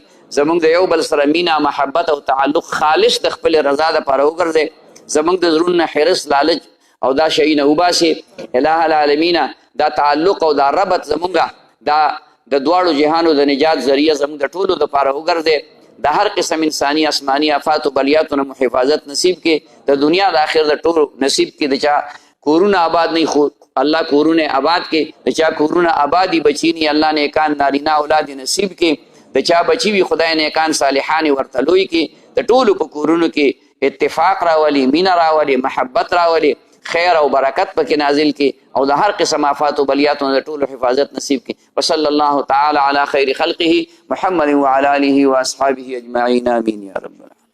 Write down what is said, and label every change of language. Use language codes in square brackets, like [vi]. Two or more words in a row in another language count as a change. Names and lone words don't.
[ps] زمونږ د یو بل سره مینه محبت او تعلق خالص د خپل رضا دپاره وګرځئ. زمونږ د زړونو نه حرص لالچ او دا شیونه وباسي. الہ العالمین دا تعلق او دا ربط زمونږ دا د دواړو جهانو د نجات ذریعه زمونږ د ټولو دپاره وګرځئ. د هر قسم انسانی آسمانی آفات و بلیاتو نه حفاظت نصیب کې، د دنیا د آخر د ټولو نصیب کې. د چا کورونه آباد نه خو الله کورونه آباد کې، د چا کورونه آبادی بچی نه الله نیکان نارینه اولاد نصیب کې، د چا بچی وي خدای نیکان صالحان ورته لوی کې. د ټولو په کورونو کې اتفاق راولي، مینه راولي، محبت راولي، خیر او برکت پکې نازل کې، او د هر قسم آفات و بلیاتو د ټولو حفاظت نصیب کې. [ar] وصلی الله تعالی علی خیر خلقه محمد وعلى آله واصحابه اجمعین آمین یا رب العالمین.